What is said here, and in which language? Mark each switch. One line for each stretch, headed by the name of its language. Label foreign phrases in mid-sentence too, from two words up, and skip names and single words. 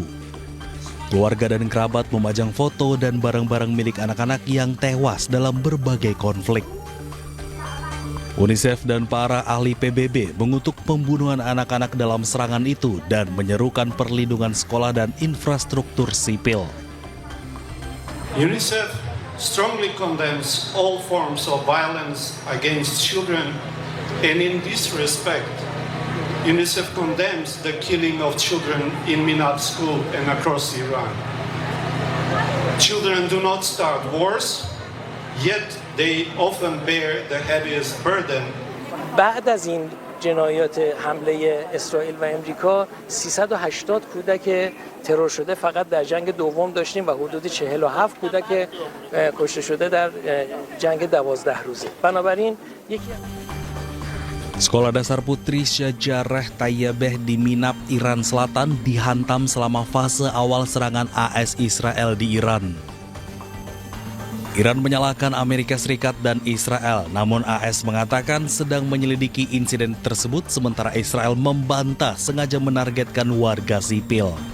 Indonesian: Keluarga dan kerabat memajang foto dan barang-barang milik anak-anak yang tewas dalam berbagai konflik. UNICEF dan para ahli PBB mengutuk pembunuhan anak-anak dalam serangan itu dan menyerukan perlindungan sekolah dan infrastruktur sipil.
English: UNICEF strongly condemns all forms of violence against children, and in this respect, UNICEF condemns the killing of children in Minab school and across Iran. Children do not start wars, yet they often bear the heaviest burden.
Persian: بعد از این جنایات حمله اسرائیل و امریکا 380 کودک ترور شده فقط در جنگ دوم داشتیم و حدود 47 کودک کشته شده در جنگ 12 روزه. بنابراین یکی
Indonesian: Sekolah dasar Putri Syajarah Tayyabeh di Minab, Iran Selatan dihantam selama fase awal serangan AS Israel di Iran. Iran menyalahkan Amerika Serikat dan Israel, namun AS mengatakan sedang menyelidiki insiden tersebut sementara Israel membantah sengaja menargetkan warga sipil.